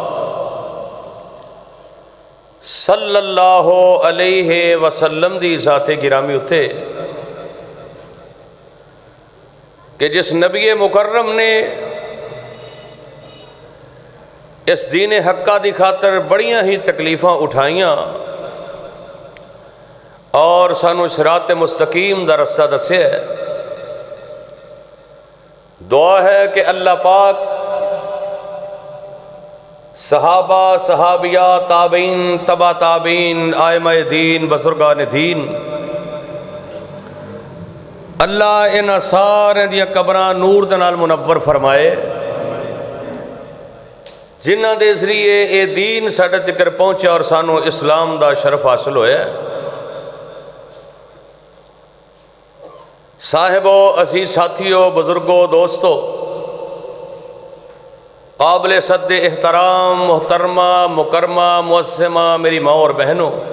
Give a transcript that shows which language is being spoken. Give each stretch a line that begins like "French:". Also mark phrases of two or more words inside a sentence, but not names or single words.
Arabic: صلی اللہ علیہ وسلم
Punjabi: دی ذات گرامی اتے کہ جس نبی مکرم نے اس دین حقہ دی خاطر بڑیاں ہی تکلیفاں اٹھائیاں اور سانو صراط مستقیم دا رستہ دسے ہے۔ دعا ہے کہ اللہ پاک صحابہ، صحابیہ، تابعین، تبع تابعین، ائمہ دین، بزرگان دین، اللہ ان سارے دیا قبراں نور دے نال منور فرمائے، جنہ دے ذریعے اے دین ساڈے تکر پہنچے اور سانو اسلام دا شرف حاصل ہویا ہے۔
Urdu: صاحبو، عزیز ساتھیو، بزرگو، دوستو، قابل صد احترام محترمہ مکرمہ معظمہ میری ماں اور بہنوں،